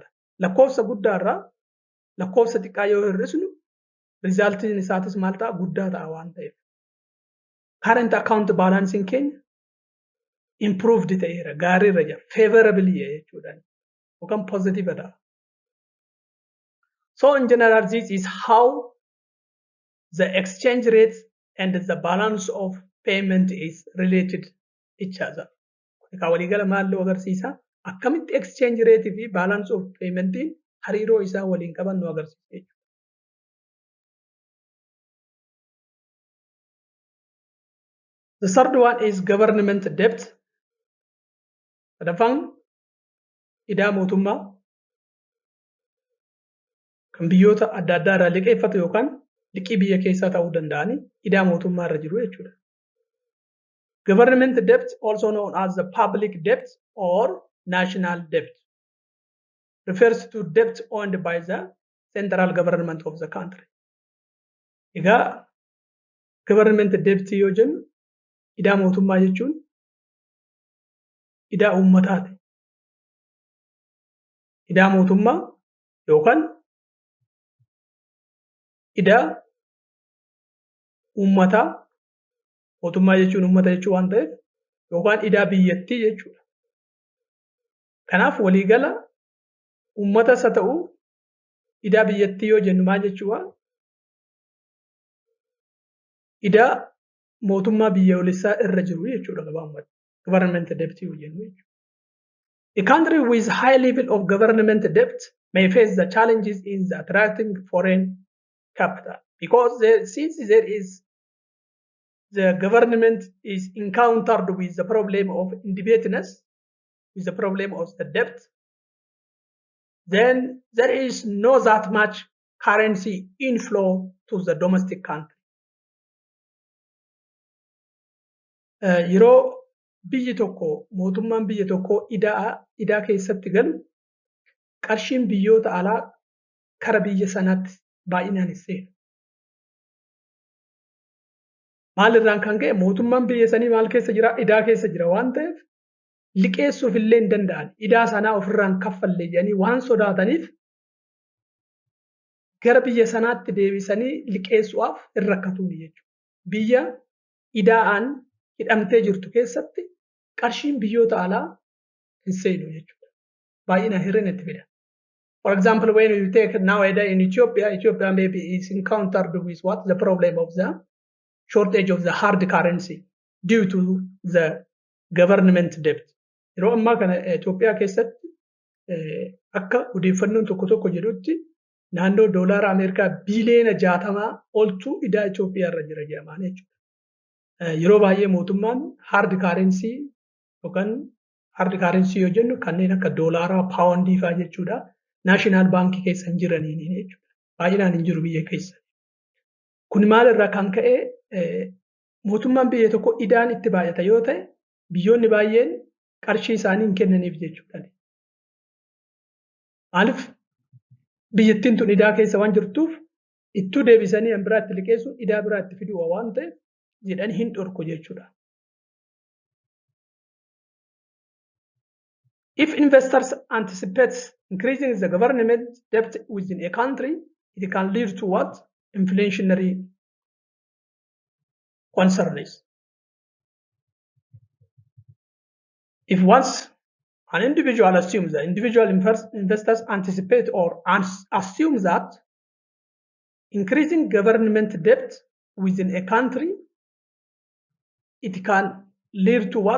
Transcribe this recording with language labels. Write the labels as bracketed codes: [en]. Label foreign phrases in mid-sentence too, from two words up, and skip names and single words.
[om] Lakkoofsa guddaarraa lakkoofsa xiqqaa yoo hir'isnu rizaaltiin isaatis maal ta'a? Guddaa ta'a waan ta'eef. [en] Current account balancing [om] keenya improved ta'eera, gaariirra jira, favorably jechuudha yookaan positive ta'a. [en] So in general, this is how the exchange rate and the balance of payment is related each other. [om] Egaa waliigala maalloo agarsiisa? Akkamitti [en] exchange rate [om] fi [en] balance of paymentiin [om] hariiroo isaa waliin qaban nu agarsiisa jechuudha. [en] The third one is government debt. [om] Sadaffaan idaa mootummaa kan biyyoota adda addaa irraa liqeeffatu yookaan liqii biyya keessaa ta'uu danda'ani idaa mootummaa irra jiru jechuudha. [en] Government debt, also known as the public debt or national debt, refers to debt owned by the central government of the country. [om] Egaa [en] government debt [om] yoo jennu idaa mootummaa jechuun idaa uummataati. Idaa mootummaa yookaan idaa uummataa, mootummaa jechuun uummata jechuu waan ta'eef yookaan idaa biyyattii jechuudha. Kanaaf waliigala uummatas haa ta'u idaa biyyattii yoo jennu maal jechuudha? Idaa mootummaa biyyoolessaa irra jiru jechuudha gabaabumatti. [en] Government debt [om] yoo jennu jechuudha. [en] A country with high level of government debt may face the challenges in attracting foreign capital because since the government is encountered with the problem of indebtedness, with the problem of the debt, then there is no that much currency inflow to the domestic country. [om] Yeroo biyyi tokko mootummaan biyya tokko idaa keessatti galu qarshiin biyyoota alaa kara biyya sanaatti baay'inaan hin seenu. Maalirraan kan ka'e mootummaan biyya sanii maal keessa jira? Idaa keessa jira waan ta'eef liqeessuuf illee hin danda'an. Idaa sanaa ofirraan kaffallee jedhanii waan sodaataniif gara biyya sanaatti deebisanii liqeessuudhaaf hin rakkatuuni jechuudha. Biyya idaa'aan hidhamtee jirtu keessatti qarshiin biyyoota alaa hin seenu jechuudha. Baay'inaan hir'ina itti fida. [en] For example, when you take nowadays in Ethiopia maybe is encountered with what? The problem of the shortage of the hard currency due to the government debt. [om] Yeroo ammaa kana Itoophiyaa keessatti akka odeeffannoon tokko jedhutti naannoo doolaara Ameerikaa biiliyoona 60 oltu idaa Itoophiyaa irra jira jedhamaan jechuudha. Yeroo baay'ee mootummaan [en] hard currency [om] yookaan [en] hard currency [om] yoo jennu kanneen akka doolaaraa, paawundii fa'aa jechuudha. Naashinaal baankii keessa hin jiraniin jechuudha. Baay'inaan hin jiru biyya keessa. Kun maalirraa kan ka'e mootummaan biyya tokko idaan itti baay'ata yoo ta'e biyyoonni baay'een qarshii isaanii hin kennaniif jechuudha. Maaliif biyyattiin tun idaa keessa waan jirtuuf ittuu deebisanii an biraatti liqeessuun idaa biraatti fiduu waan ta'eef jedhanii hin dhorku jechuudha. [en] If investors anticipate increasing the government debt within a country, it can lead to what? Inflationary concerns. If once an individual assumes that individual investors anticipate or assume that increasing government debt within a country, it can lead to what?